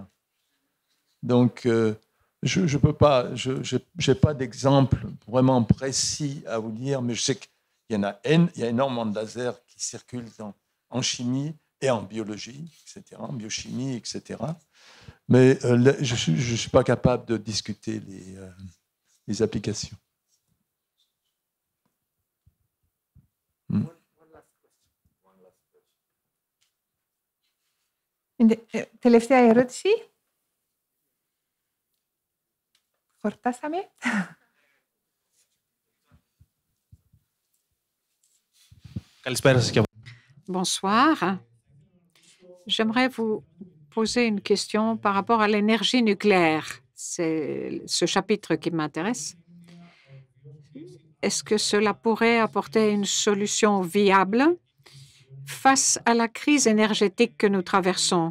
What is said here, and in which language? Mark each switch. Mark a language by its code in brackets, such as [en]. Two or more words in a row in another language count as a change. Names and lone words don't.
[fr] Donc, je peux pas, j'ai pas d'exemple vraiment précis à vous dire, mais je sais qu'il y a énormément de lasers qui circulent en chimie et en biologie, etc., en biochimie, etc. Mais je ne suis pas capable de discuter les applications. [el] Τελευταία ερώτηση. Χορτάσαμε. [fr] Bonsoir. J'aimerais vous poser une question par rapport à l'énergie nucléaire. C'est ce chapitre qui m'intéresse. Est-ce que cela pourrait apporter une solution viable face à la crise énergétique que nous traversons?